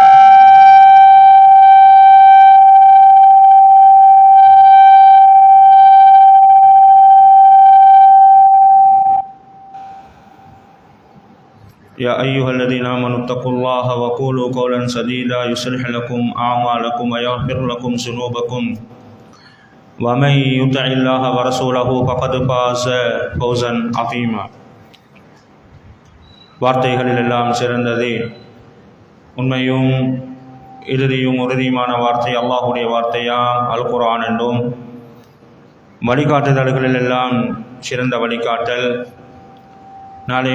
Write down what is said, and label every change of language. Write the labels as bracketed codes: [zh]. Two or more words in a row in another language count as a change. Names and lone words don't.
[ar] يا أيها الذين آمنوا اتقوا الله وقولوا قولا سديدا يصلح لكم أعمالكم ويغفر لكم ذنوبكم ومن يطع الله ورسوله فقد فاز فوزا عظيما. [ta] வார்த்தைகளில் எல்லாம் சிறந்தது உண்மையும் இறுதியும் உறுதியுமான வார்த்தை அல்லாஹுடைய வார்த்தையாம் அல் குர்ஆன் என்றும் வழிகாட்டுதல்களில் எல்லாம் சிறந்த வழிகாட்டல் நாளை